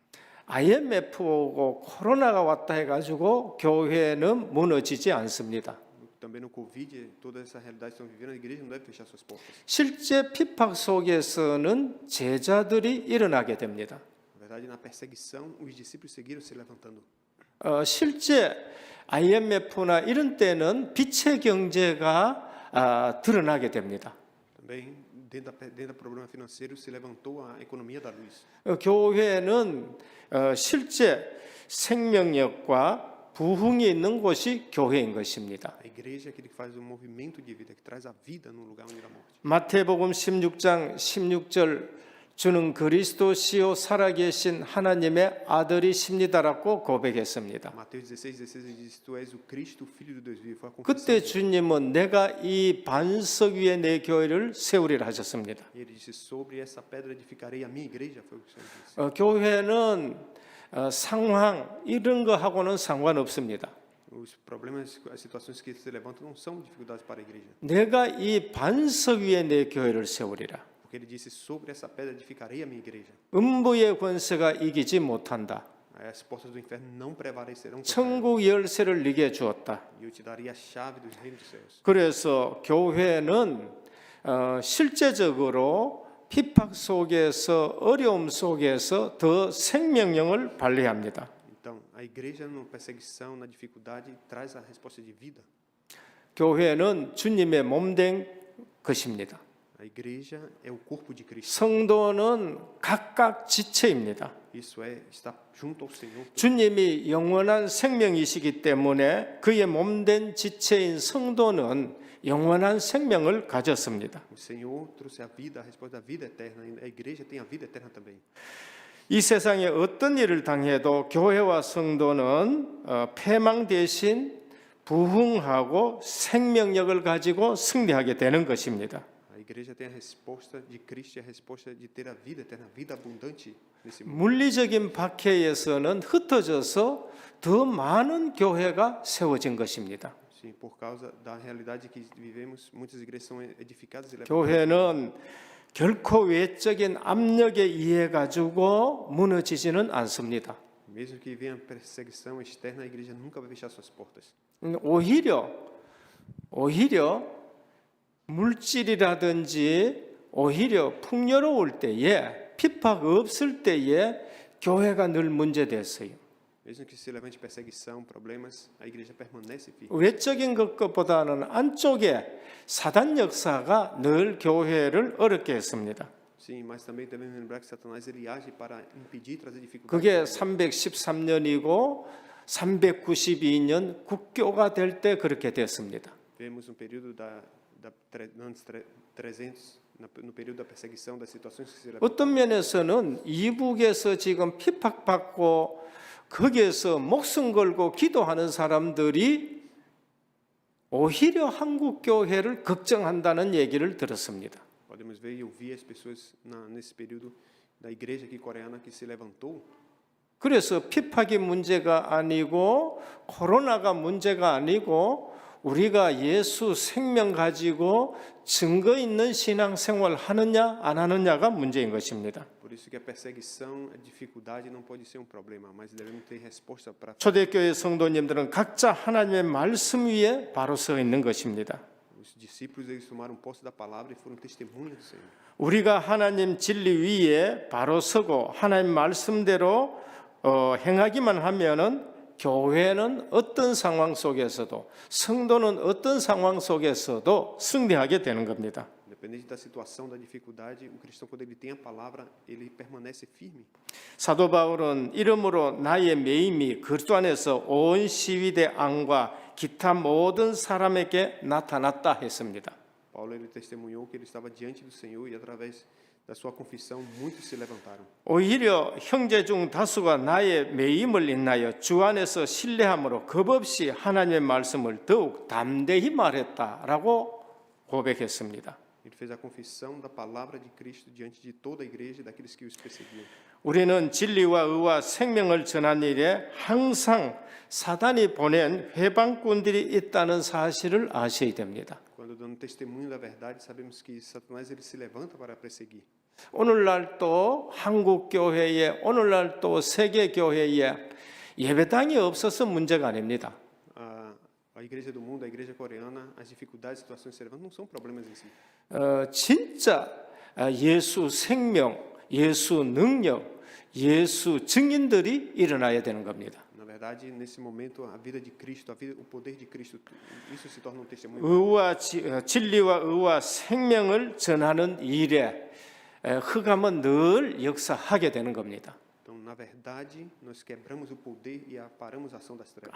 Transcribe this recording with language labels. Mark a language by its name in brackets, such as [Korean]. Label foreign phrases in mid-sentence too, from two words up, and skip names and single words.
[Korean] IMF 오고 코로나가 왔다 해가지고 교회는 무너지지 않습니다. [Portuguese] Também no Covid, toda essa realidade que estão vivendo, a igreja não deve fechar suas portas. [Korean] 실제 핍박 속에서는 제자들이 일어나게 됩니다. [Portuguese] Na verdade, na perseguição, os discípulos seguiram se levantando. [Korean] 실제 IMF나 이런 때는 빛의 경제가 드러나게 됩니다. [Portuguese] Também, dentro do problema financeiro, se levantou a economia da luz. [Korean] 교회는 실제 생명력과 부흥이 있는 곳이 교회인 것입니다. [Portuguese] A igreja é aquele que faz o movimento de vida, que traz a vida no lugar onde há morte. [Korean] 마태복음 16장 16절 주는 그리스도시요 살아계신 하나님의 아들이십니다라고 고백했습니다. [Portuguese] Mateus 16:16 ele diz: Tu és o Cristo, o Filho de Deus vivo. Foi a confissão. [Korean] 그때 주님은 내가 이 반석 위에 내 교회를 세우리라 하셨습니다. [Portuguese] E ele disse: Sobre essa pedra edificarei a minha igreja. Foi o que o Senhor disse. [Korean] 교회는 상황 이런 거 하고는 상관없습니다. [Portuguese] Os problemas, as situações que se levantam não são dificuldades para a igreja. [Korean] 내가 이 반석 위에 내 교회를 세우리라. [Portuguese] Porque ele disse: Sobre essa pedra edificarei a minha igreja. [Korean] 음부의 권세가 이기지 못한다. [Portuguese] As portas do inferno não prevalecerão contra ela. [Korean] 천국 열쇠를 네게 주었다. [Portuguese] E eu te daria a chave dos reinos dos céus. [Korean] 그래서 교회는 실제적으로 핍박 속에서 어려움 속에서 더 생명력을 발휘합니다. [Portuguese] Então, a igreja na perseguição, na dificuldade, traz a resposta de vida. [Korean] 교회는 주님의 몸된 것입니다. [Portuguese] A igreja é o corpo de Cristo. [Korean] 성도는 각각 지체입니다. [Portuguese] Isso é estar junto ao Senhor. [Korean] 주님이 영원한 생명이시기 때문에 그의 몸된 지체인 성도는 영원한 생명을 가졌습니다. [Portuguese] O Senhor trouxe a vida, a resposta da vida eterna. E a igreja tem a vida eterna também. [Korean] 이 세상에 어떤 일을 당해도 교회와 성도는 패망 대신 부흥하고 생명력을 가지고 승리하게 되는 것입니다. [Portuguese] A igreja tem a resposta de Cristo e a resposta de ter a vida eterna, a vida abundante nesse mundo. [Korean] 물리적인 박해에서는 흩어져서 더 많은 교회가 세워진 것입니다. [Portuguese] Sim, por causa da realidade que vivemos, muitas igrejas são edificadas e levantadas. [Korean] 교회는 결코 외적인 압력에 의해 가지고 무너지지는 않습니다. [Portuguese] Mesmo que venha perseguição externa, a igreja nunca vai fechar suas portas. [Korean] 오히려 물질이라든지 오히려 풍요로울 때에 핍박 없을 때에 교회가 늘 문제됐어요. [Portuguese] Mesmo que se levante perseguição, problemas, a igreja permanece firme. [Korean] 외적인 것보다는 안쪽에 사단 역사가 늘 교회를 어렵게 했습니다. [Portuguese] Sim, mas também devemos lembrar que Satanás ele age para impedir, trazer dificuldades. [Korean] 그게 313년이고 392년 국교가 될 때 그렇게 됐습니다. [Portuguese] Vemos um período anos 300, no período da perseguição, das situações que se levantam. [Korean] 어떤 면에서는 이북에서 지금 핍박받고 거기에서 목숨 걸고 기도하는 사람들이 오히려 한국 교회를 걱정한다는 얘기를 들었습니다. [Portuguese] Podemos ver e ouvir as pessoas nesse período da igreja aqui coreana que se levantou. [Korean] 그래서 핍박이 문제가 아니고 코로나가 문제가 아니고 우리가 예수 생명 가지고 증거 있는 신앙생활 하느냐 안 하느냐가 문제인 것입니다. [Portuguese] Por isso que a perseguição, a dificuldade não pode ser um problema, mas devemos ter resposta para. [Korean] 초대교회 성도님들은 각자 하나님의 말씀 위에 바로 서 있는 것입니다. [Portuguese] Os discípulos eles tomaram posse da palavra e foram testemunhas do Senhor. [Korean] 우리가 하나님 진리 위에 바로 서고 하나님 말씀대로 행하기만 하면은 교회는 어떤 상황 속에서도 성도는 어떤 상황 속에서도 승리하게 되는 겁니다. [Portuguese] Independente da situação, da dificuldade, o cristão quando ele tem a palavra, ele permanece firme. [Korean] 사도 바울은 이름으로 나의 매임이 그리스도 안에서 온 시위대 안과 기타 모든 사람에게 나타났다 했습니다. [Portuguese] Paulo ele testemunhou que ele estava diante do Senhor e através da sua confissão muitos se levantaram. [Korean] 오히려 형제 중 다수가 나의 매임을 인하여 주 안에서 신뢰함으로 겁없이 하나님의 말씀을 더욱 담대히 말했다라고 고백했습니다. [Portuguese] Ele fez a confissão da palavra de Cristo diante de toda a igreja e daqueles que os perseguiam. [Korean] 우리는 진리와 의와 생명을 전하는 일에 항상 사단이 보낸 회방꾼들이 있다는 사실을 아셔야 됩니다. [Portuguese] Quando dando testemunho da verdade, sabemos que Satanás ele se levanta para perseguir. [Korean] 오늘날 또 한국 교회에 오늘날 또 세계 교회에 예배당이 없어서 문제가 아닙니다. [Portuguese] A igreja do mundo, a igreja coreana, as dificuldades, situações que se levantam não são problemas em si. [Korean] 진짜 예수 생명, 예수 능력, 예수 증인들이 일어나야 되는 겁니다. [Portuguese] Na verdade, nesse momento, a vida de Cristo, o poder de Cristo, isso se torna um testemunho. [Korean] 의와 진리와 의와 생명을 전하는 일에 흑암은 늘 역사하게 되는 겁니다. [Portuguese] Então, na verdade, nós quebramos o poder e paramos a ação das trevas.